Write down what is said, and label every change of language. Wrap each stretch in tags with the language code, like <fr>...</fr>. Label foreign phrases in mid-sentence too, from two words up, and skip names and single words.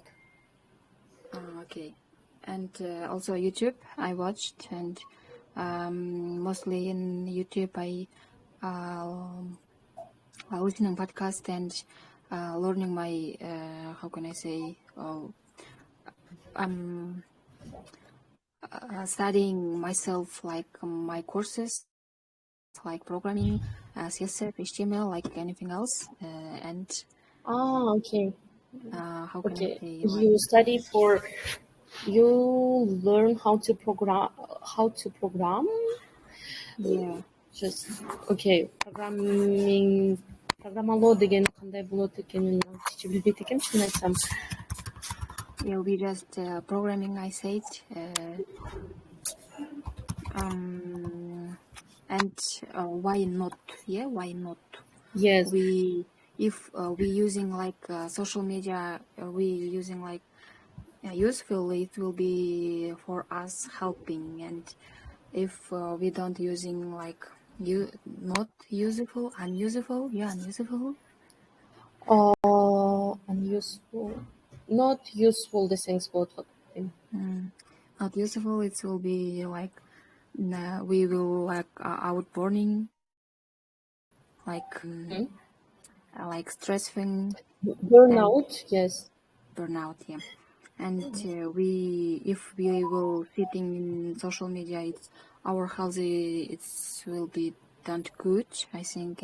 <en>Okay, and also YouTube I watched, and mostly in YouTube I listening podcast and learning my how can I say studying myself like my courses like programming, CSS, HTML, like anything else, and Okay. how can Okay. I say You study for, you learn how to program, yeah. Just okay.</en> <ky>Программалоо деген кандай болот экенин аччы билбейт экенм, чынын айтсам.</ky> <en>Yeah, we just programming I said, and why not? Yeah, why not? Yes. If we using like social media, we using like useful, it will be for us helping, and if we don't using like not useful, unuseful, Unuseful. Not useful</en> <ky>desеңиз болот го.</ky> <en>Not useful, it will be like we will like outburning, like like stressing, Burnout, yes. Burnout, yeah. And if we will sitting in social media, it's our healthy, it will be done good, I think.</en>